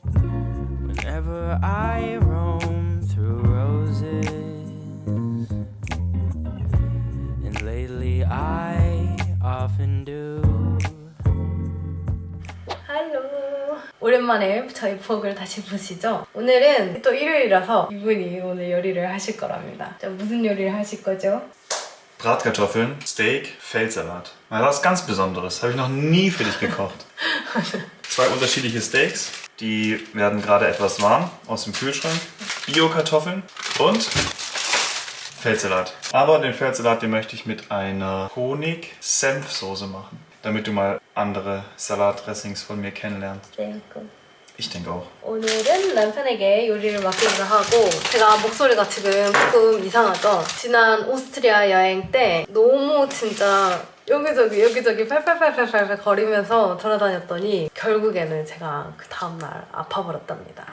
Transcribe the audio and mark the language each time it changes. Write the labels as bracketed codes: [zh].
[en] Whenever I roam through roses, and lately I often do. [ko] 할로. 오랜만에 저희 vlog을 다시 보시죠. 오늘은 또 일요일이라서 이분이 오늘 요리를 하실 거랍니다. 자, 무슨 요리를 하실 거죠? [de] Bratkartoffeln, Steak, Feldsalat. Mal was ganz Besonderes. Habe ich noch nie für dich gekocht. Zwei unterschiedliche Steaks. Die werden gerade etwas warm aus dem Kühlschrank. Bio-Kartoffeln und Feldsalat. Aber den Feldsalat, den möchte ich mit einer Honig-Senfsoße machen. Damit du mal andere Salatdressings von mir kennenlernst. Ich denke auch. [ko] 오늘은 남편에게 요리를 맡기기로 하고 제가 목소리가 지금 조금 이상하죠? 지난 오스트리아 여행 때 너무 진짜 여기저기 팔팔팔팔팔 거리면서 돌아다녔더니 결국에는 제가 그 다음날 아파버렸답니다.